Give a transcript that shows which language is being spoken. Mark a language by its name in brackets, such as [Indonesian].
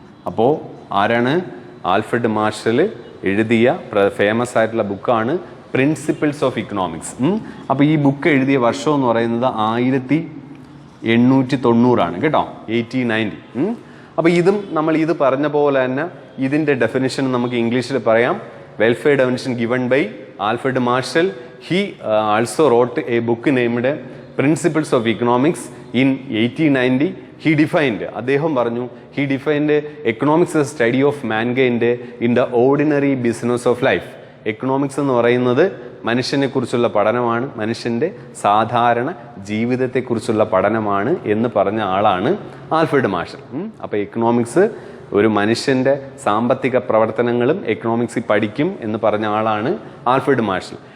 [Malayalam] അപ്പോൾ ആരാണ്? Alfred marshal എഴുതിയ ഫേമസ് ആയിട്ടുള്ള ബുക്കാണ് പ്രിൻസിപ്പിൾസ് ഓഫ് ഇക്കണോമിക്സ്. അപ്പോൾ ഈ ബുക്ക് എഴുതിയ വർഷം എന്ന് പറയുന്നത് 1890 കേട്ടോ, 1890. അപ്പോൾ നമ്മൾ ഇത് പറഞ്ഞ പോലെ തന്നെ ഇതിൻ്റെ ഡെഫിനിഷൻ നമുക്ക് ഇംഗ്ലീഷിൽ പറയാം. [English] Welfare definition given by Alfred Marshall. He also wrote a book named Principles of Economics in 1890. He defined, [Malayalam] അദ്ദേഹം പറഞ്ഞു, [English] he defined economics as study of mankind in the ordinary business of life. [Malayalam] Economics എന്ന് പറയുന്നത് മനുഷ്യനെക്കുറിച്ചുള്ള പഠനമാണ്, മനുഷ്യൻ്റെ സാധാരണ ജീവിതത്തെക്കുറിച്ചുള്ള പഠനമാണ് എന്ന് പറഞ്ഞ ആളാണ് ആൽഫ്രഡ് മാർഷൽ. അപ്പോൾ എക്കണോമിക്സ് ഒരു മനുഷ്യൻ്റെ സാമ്പത്തിക പ്രവർത്തനങ്ങളും എക്കണോമിക്സിൽ പഠിക്കും എന്ന് പറഞ്ഞ ആളാണ് ആൽഫ്രഡ് മാർഷൽ.